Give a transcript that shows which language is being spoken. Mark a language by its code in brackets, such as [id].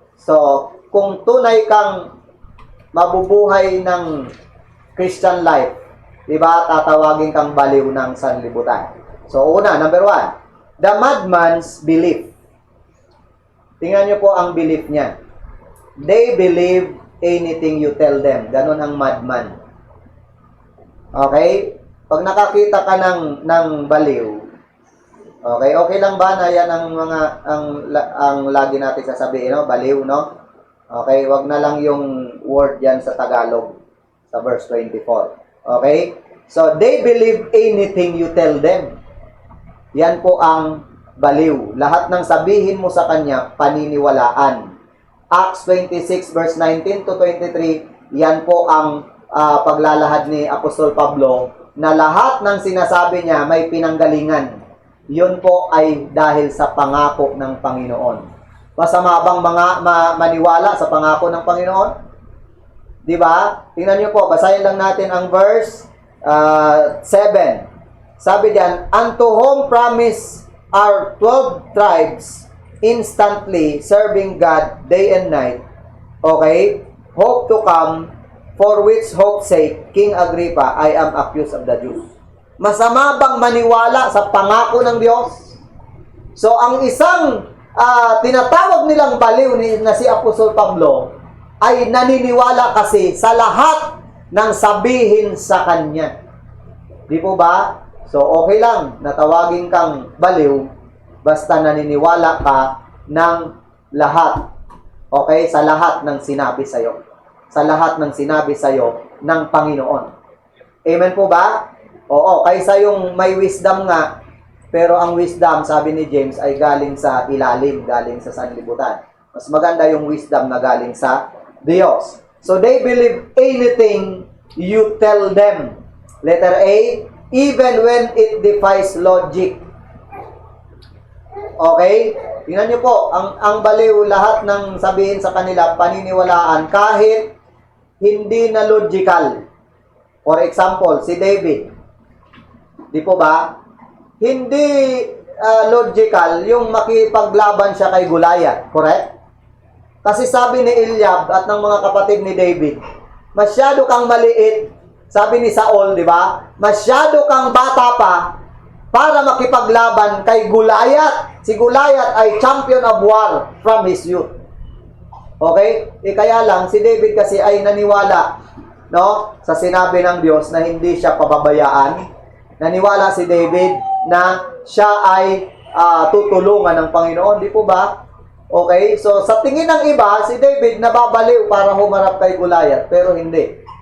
[tl] So, kung tunay kang mabubuhay ng Christian life, di ba, tatawagin kang baliw ng sanlibutan. [en] So, una, number 1, the madman's belief. [tl] Tingnan nyo po ang belief niya. [en] They believe anything you tell them. [tl] Ganon ang madman. Okay? Pag nakakita ka ng baliw, okay lang ba na yan ang lagi natin sasabihin, no? Baliw, no? Okay, wag na lang yung word yan sa Tagalog, sa verse 24. Okay? [en] So, they believe anything you tell them. [tl] Yan po ang baliw. Lahat ng sabihin mo sa kanya, paniniwalaan. Acts 26 verse 19 to 23, yan po ang paglalahad ni Apostol Pablo na lahat ng sinasabi niya may pinanggalingan. Yun po ay dahil sa pangako ng Panginoon. Masama bang maniwala sa pangako ng Panginoon? Di ba? Tingnan niyo po, basahin lang natin ang verse 7. [en] Sabi diyan, unto whom promise are 12 tribes instantly serving God day and night. Okay? Hope to come, for which hope's sake, King Agrippa, I am accused of the Jews. [tl] Masama bang maniwala sa pangako ng Diyos? So, ang isang tinatawag nilang baliw na si Apostol Pablo ay naniniwala kasi sa lahat ng sabihin sa kanya. Di po ba? So, okay lang na tawagin kang baliw basta naniniwala ka ng lahat. Okay? Sa lahat ng sinabi sa'yo. Sa lahat ng sinabi sa'yo ng Panginoon. Amen po ba? Oo, kaysa yung may wisdom nga, pero ang wisdom, sabi ni James, ay galing sa ilalim, galing sa sanlibutan. Mas maganda yung wisdom na galing sa Diyos. [en] So, they believe anything you tell them. Letter A, even when it defies logic. Okay? [tl] Tingnan nyo po, ang baliw, lahat ng sabihin sa kanila, paniniwalaan, kahit hindi na logical. For example, si David. Di po ba? Hindi logical yung makipaglaban siya kay Goliath. Correct? Kasi sabi ni Eliab at ng mga kapatid ni David, masyado kang maliit. Sabi ni Saul, di ba? Masyado kang bata pa para makipaglaban kay Goliath. [en] Si Goliath ay champion of war from his youth. Okay? [tl] Kaya lang, si David kasi ay naniwala, no, sa sinabi ng Diyos na hindi siya pababayaan. Naniwala si David na siya ay tutulungan ng Panginoon. Di po ba? Okay? So, sa tingin ng iba, si David nababaliw para humarap kay Goliath. Pero hindi.